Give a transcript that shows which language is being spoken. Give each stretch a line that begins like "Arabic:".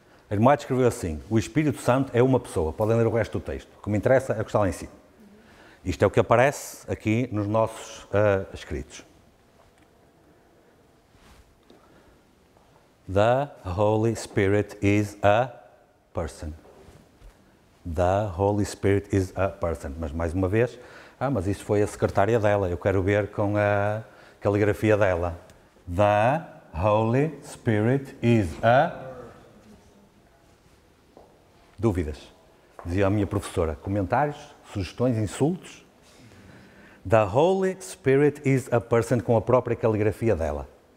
Portuguese: A irmã White escreveu assim: o Espírito Santo é uma pessoa. Podem ler o resto do texto. O que me interessa é o que está lá em cima. Isto é o que aparece aqui nos nossos escritos.
English: The Holy Spirit is a person. The Holy Spirit is a person.
Portuguese: Mas mais uma vez, mas isso foi a secretária dela. Eu quero ver com a caligrafia dela.
English: The Holy Spirit is a...
Portuguese: Dúvidas? Dizia a minha professora. Comentários? Sugestões? Insultos?
English: The Holy Spirit is a person,
Portuguese: com a própria caligrafia dela.